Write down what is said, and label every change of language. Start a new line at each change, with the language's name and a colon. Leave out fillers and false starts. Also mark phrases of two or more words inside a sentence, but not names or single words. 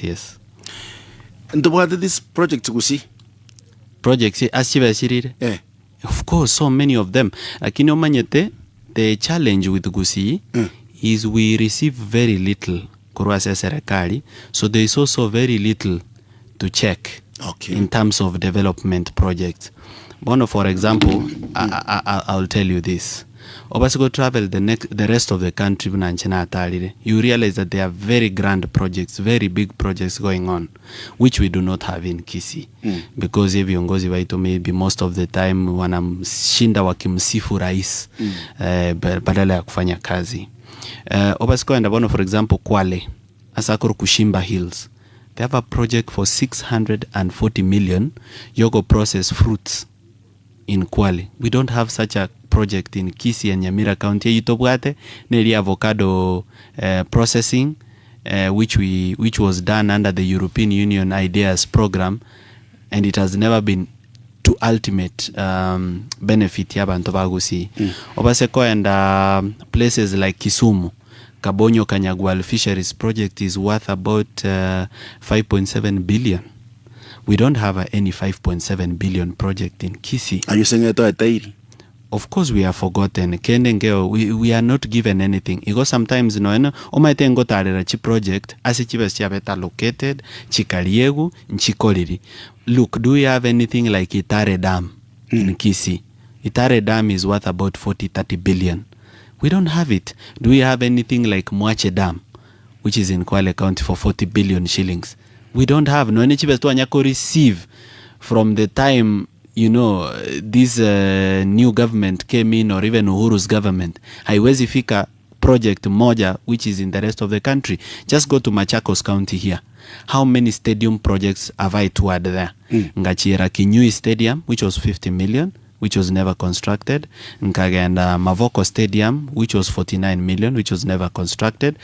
English: Yes. And what is this project Gusii? Projects Yeah. Of course, so many of them.
Swahili: Lakini
Gusii: omanyete,
English: the challenge with Gusii is we receive very little
Gusii: kuruasa serikali,
English: so there is also very little to check in terms of development projects. One, for example, I'll tell you this. Obasiko travel the rest of the country, you realize that there are very grand projects, very big projects going on, which we do not have in Kisii. Because if
Swahili: viongozi
Gusii: waito
English: maybe most of the time
Swahili: wanamshinda wakimsifu rais badala ya kufanya kazi.
English: Obasiko and one, for example, Kwale, Asakuru Kushimba Hills. They have a project for 640 million yogo process fruits in Kwale. We don't have such a project in Kisii and Nyamira County.
Gusii: Yitobwate neri
English: avocado processing, which was done under the European Union Ideas program, and it has never been to ultimate benefit
Gusii: yabantu ba Gusii.
English: Obaseko and places like Kisumu, Kabonyo Kanyagwal Fisheries project is worth about 5.7 billion. We don't have any 5.7 billion project in Kisii. Are you saying it? Of course we are forgotten. We are not given anything. Because sometimes
Gusii: omaitengo tarera chi
English: project
Gusii: as chiabeta
English: located
Gusii: chikaliegu nchikoliri.
English: Look, do we have anything like Itare Dam in Kisii? Itare Dam is worth about 40-30 billion. We don't have it. Do we have anything like Mwache Dam, which is in Kwale County, for 40 billion shillings? We don't have.
Gusii: No Nichibestu Anyako
English: receive from the time, this new government came in, or even Uhuru's government.
Swahili: Haiwezi fika project moja
English: which is in the rest of the country. Just go to Machakos County here. How many stadium projects have I toured there? Ngachira Kinyui Stadium, which was 50 million. Which was never constructed. Nkagenda Mavoko Stadium, which was 49 million, which was never constructed.